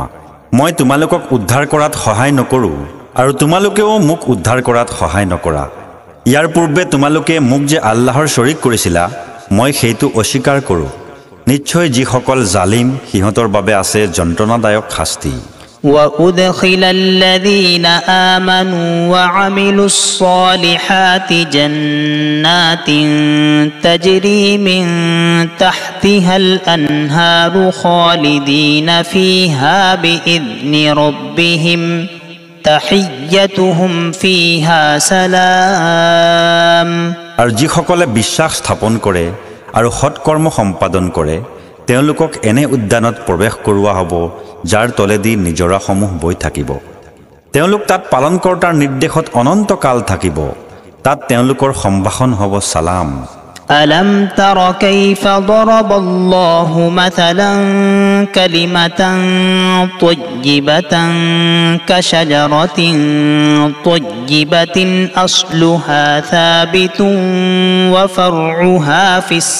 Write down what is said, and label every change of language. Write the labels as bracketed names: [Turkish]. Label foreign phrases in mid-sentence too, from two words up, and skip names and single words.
[Assamese] মই তোমালোকক উদ্ধাৰ কৰাত সহায় নকৰোঁ আৰু তোমালোকেও মোক উদ্ধাৰ কৰাত সহায় নকৰা। ইয়াৰ পূৰ্বে তোমালোকে মোক যে আল্লাহৰ শৰীক কৰিছিলা, মই সেইটো অস্বীকাৰ কৰোঁ। নিশ্চয় যিসকল জালিম সিহঁতৰ বাবে আছে যন্ত্ৰণাদায়ক শাস্তি। [Arabic] وأدخل الذين آمنوا وعملوا الصالحات جنات تجري من تحتها الأنهار خالدين فيها بإذن ربهم تحيتهم فيها سلام। [Assamese] আৰু যিসকলে বিশ্বাস স্থাপন কৰে আৰু সৎকৰ্ম সম্পাদন কৰে, তেওঁলোকক এনে উদ্যানত প্ৰৱেশ কৰোৱা হ'ব যাৰ তলেদি নিজৰাসমূহ বৈ থাকিব। তেওঁলোক তাত পালনকৰ্তাৰ নিৰ্দেশত অনন্তকাল থাকিব। তাত তেওঁলোকৰ সম্ভাষণ হ'ব সালাম। [Arabic] ألم تر كيف ضرب الله مثلا كلمة طيبة كشجرة طيبة أصلها ثابت وفرعها في